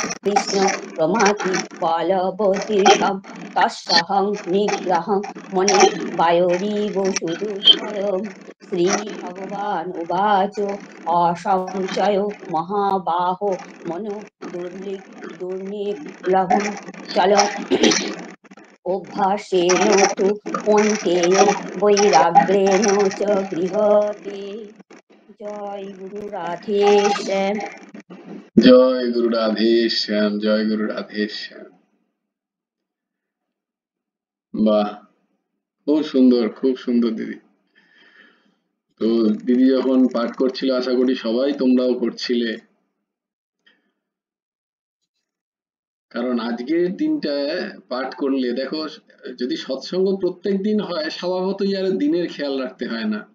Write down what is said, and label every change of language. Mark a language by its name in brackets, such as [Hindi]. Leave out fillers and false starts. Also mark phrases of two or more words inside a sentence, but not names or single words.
[Sanskrit] कृष्ण प्रमाथि बलवतीर्थं तस्सहं निग्रहं मने वायोरिव सुदुष्करम् श्रीभगवानुवाच असंशयो महाबाहो मनो दुर्निग्रहं चलम् अभ्यासेन तु कौन्तेय वैराग्येण च गृह्यते जय गुरु राधेश्याम [Bangla] জয় গুরু রাধেশ্যাম, জয় গুরু রাধেশ্যাম। বাহ, খুব সুন্দর, খুব সুন্দর দিদি। তো দিদি যখন পাঠ করছিল, আশা করি সবাই তোমরাও করছিলে, কারণ আজকের দিনটা পাঠ করলে দেখো, যদি সৎসঙ্গ প্রত্যেক দিন হয় স্বভাবতই আর দিনের খেয়াল রাখতে হয় না।